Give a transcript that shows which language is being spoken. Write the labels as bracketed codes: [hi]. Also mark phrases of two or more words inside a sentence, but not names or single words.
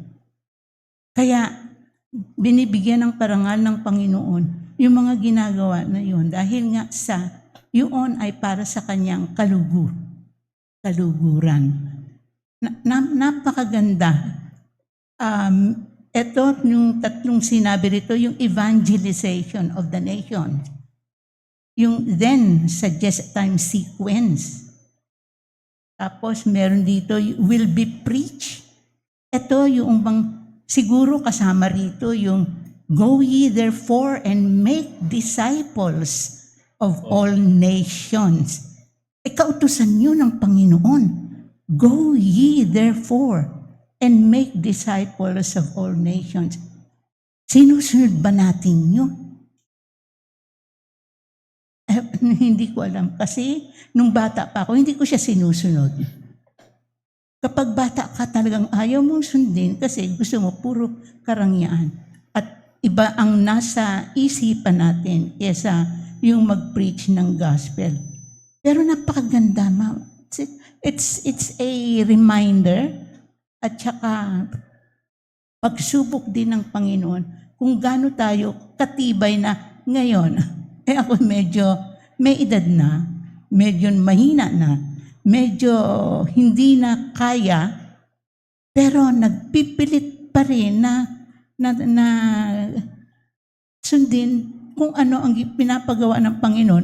[tl] Kaya binibigyan ng parangal ng Panginoon yung mga ginagawa na yun dahil nga yun ay para sa kanyang kaluguran. Napakaganda. Ito yung tatlong sinabi rito, yung [en] evangelization of the nation. Yung then suggest time sequence. [tl] Tapos meron dito, [en] will be preached. [tl] Ito yung siguro kasama rito yung [en] go ye therefore and make disciples of all nations. [tl] Kautusan yun ng Panginoon. [en] Go ye therefore and make disciples of all nations. [tl] Sinusunod ba natin yun? Hindi ko alam. Kasi nung bata pa ako, hindi ko siya sinusunod. Kapag bata ka talagang ayaw mong sundin kasi gusto mo puro karangyaan. At iba ang nasa isipan natin kesa yung mag-preach ng gospel. Pero napakaganda, ma. [en] It's a reminder [tl] at saka pagsubok din ng Panginoon kung gaano tayo katibay na ngayon. Ako medyo may edad na, medyo mahina na, medyo hindi na kaya, pero nagpipilit pa rin na sundin kung ano ang pinapagawa ng Panginoon.